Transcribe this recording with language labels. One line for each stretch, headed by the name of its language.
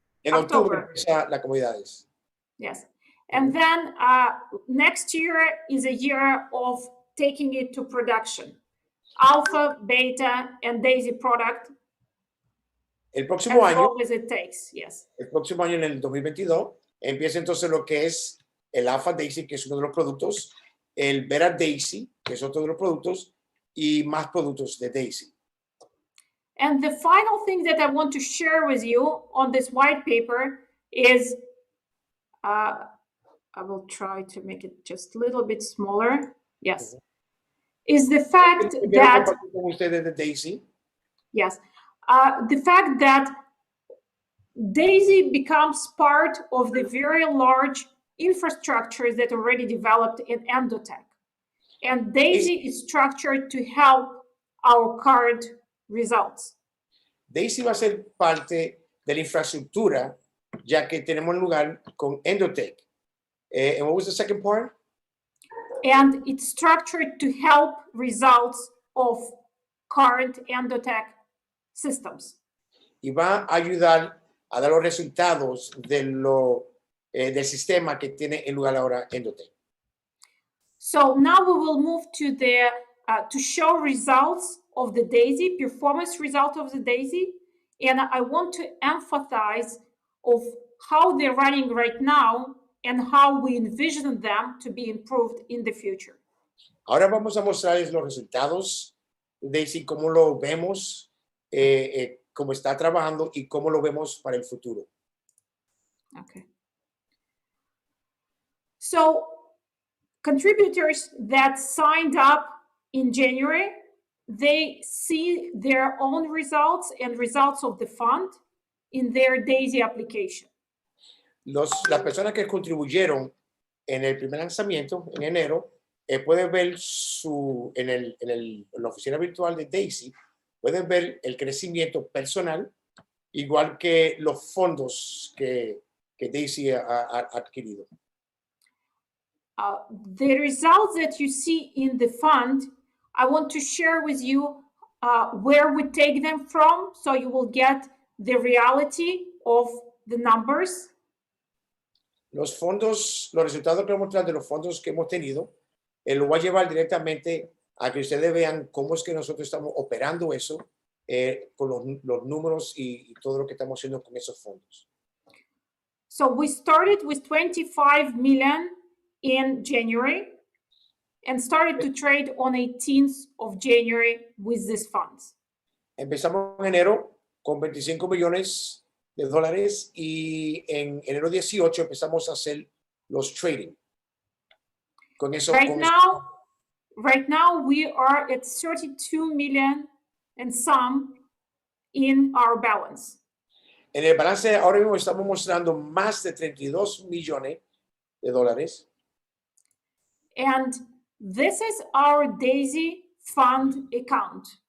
Spanish: En octubre empieza las comunidades.
English: Yes. And then next year is a year of taking it to production. Alpha, beta, and Daisy product.
Spanish: El próximo año.
English: As long as it takes, yes.
Spanish: El próximo año, en el 2022, empieza entonces lo que es el Alpha Daisy, que es uno de los productos, el Beta Daisy, que es otro de los productos, y más productos de Daisy.
English: And the final thing that I want to share with you on this white paper is, I will try to make it just a little bit smaller. Yes. Is the fact that, Daisy. Yes, the fact that Daisy becomes part of the very large infrastructures that already developed in Endotech. And Daisy is structured to help our current results.
Spanish: Daisy va a ser parte de la infraestructura, ya que tenemos lugar con Endotech.
English: And what was the second part? and it's structured to help results of current Endotech systems.
Spanish: Y va a ayudar a dar los resultados del sistema que tiene en lugar ahora Endotech.
English: So now we will move to the to show results of the DAISY, performance result of the DAISY, and I want to emphasize of how they're running right now and how we envision them to be improved in the future.
Spanish: Ahora vamos a mostrarles los resultados de DAISY, cómo lo vemos, cómo está trabajando y cómo lo vemos para el futuro.
English: Okay. So contributors that signed up in January, they see their own results and results of the fund in their DAISY application.
Spanish: Las personas que contribuyeron en el primer lanzamiento, en enero, pueden ver en la oficina virtual de DAISY, pueden ver el crecimiento personal, igual que los fondos que DAISY ha adquirido.
English: The results that you see in the fund, I want to share with you where we take them from, so you will get the reality of the numbers.
Spanish: Los fondos, los resultados que vamos a mostrar de los fondos que hemos tenido, lo voy a llevar directamente a que ustedes vean cómo es que nosotros estamos operando eso con los números y todo lo que estamos haciendo con esos fondos.
English: So we started with 25 million in January and started to trade on 18th of January with these funds.
Spanish: Empezamos en enero con 25 millones de dólares y en enero 18 empezamos a hacer los trading. Con eso,
English: right now we are at 32 million and some in our balance.
Spanish: En el balance ahora mismo estamos mostrando más de 32 millones de dólares.
English: And this is our DAISY fund account.